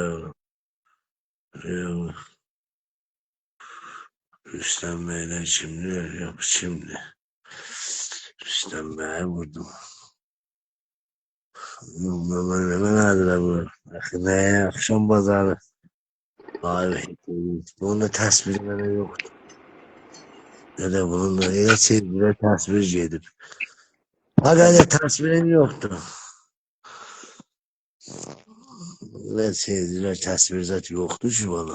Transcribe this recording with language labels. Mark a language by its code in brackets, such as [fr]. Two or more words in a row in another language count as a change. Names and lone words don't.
[tr] Rüstem Bey'le şimdi yok şimdi. Rüstem Bey'e vurdum. Hemen aldılar bu. Ne akşam pazarı. [az] Abi bunun da təsviri mənə yoxdur. [tr] Ne de bunun da [az] elə çizgilə təsvir gedib. Həqiqətən təsvirim yoxdur. Elə çizgilə təsvir zət yoxdur ki bana.